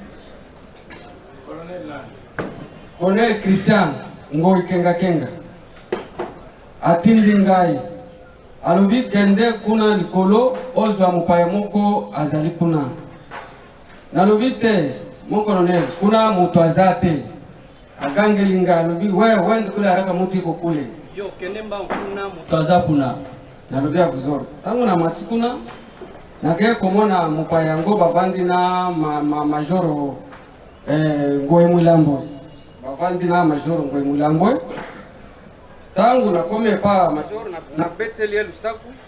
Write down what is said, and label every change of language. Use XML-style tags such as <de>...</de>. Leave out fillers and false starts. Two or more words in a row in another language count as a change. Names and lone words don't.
<ln>colonel Christian Ngoi Kenga atindi ngai alobi kende kuna likolo ozwa mopaya moko azali kuna nalobi te</ln> <fr>mon colonel</fr> <ln>kuna mutu aza te agangeli ngai alobi</ln> <sw>wende kule haraka mutu iko kule</sw> <ln>yo kende mba kuna mutu aza kuna nalobi avuzoro ntango na mati kuna nakeye komona mopaya yango bavandi na majoro Ngoi Mwilambo bavandi na majoro Ngoi Mwilambo tangu nakome pa majoro nabeteli ye lusaku</ln>